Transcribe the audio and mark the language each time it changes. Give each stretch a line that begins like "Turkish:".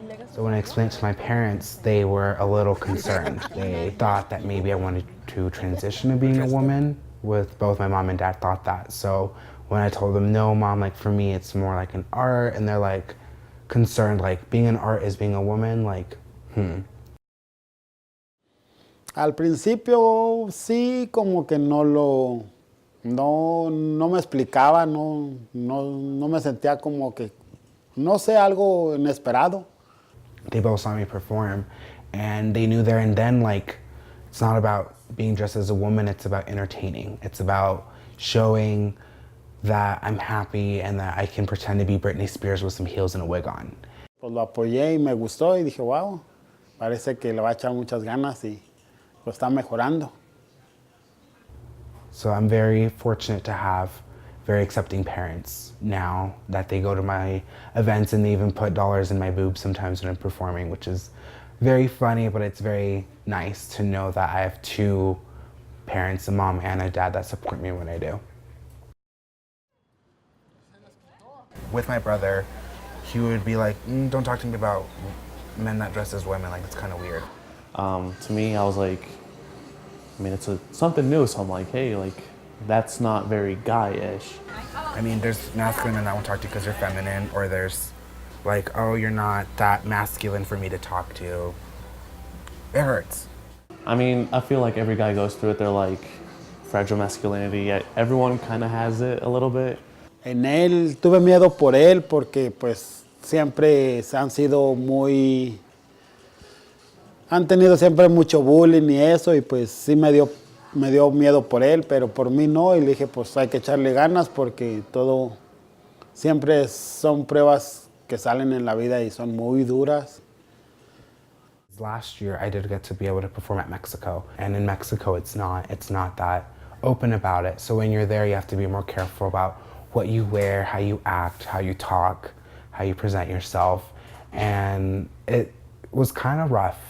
English: So when I explained it to my parents, they were a little concerned. They thought that maybe I wanted to transition to being a woman. With both my mom and dad thought that. So when I told them, no, mom, like for me, it's more like an art, and they're like concerned, like being an art is being a woman, like,
Spanish: Al principio sí, como que no me explicaba, no me sentía como que, no sé, algo inesperado.
English: They both saw me perform, and they knew there and then, like, it's not about being dressed as a woman, it's about entertaining. It's about showing that I'm happy and that I can pretend to be Britney Spears with some heels and a wig on.
Spanish: Pues lo apoyé y me gustó y dije, wow, parece que le va a echar muchas ganas y lo está mejorando.
English: So I'm very fortunate to have very accepting parents now, that they go to my events and they even put dollars in my boobs sometimes when I'm performing, which is very funny, but it's very nice to know that I have two parents, a mom and a dad, that support me when I do. With my brother, he would be like, don't talk to me about men that dress as women, like it's kind of weird. To me, I was like, I mean, it's something new, so I'm like, hey, like, that's not very guy-ish. I mean, there's masculine men that won't talk to you because you're feminine, or there's like, oh, you're not that masculine for me to talk to. It hurts. I mean, I feel like every guy goes through it. They're like, fragile masculinity. Everyone kind of has it a little bit.
Spanish: En él, tuve miedo por él porque pues siempre han sido muy... Han tenido siempre mucho bullying y eso, y pues sí me dio miedo por él, pero por mí no, y le dije pues hay que echarle ganas porque todo siempre son pruebas que salen en la vida y son muy duras.
English: Last year I did get to be able to perform at Mexico, and in Mexico it's not that open about it. So when you're there, you have to be more careful about what you wear, how you act, how you talk, how you present yourself, and it was kind of rough.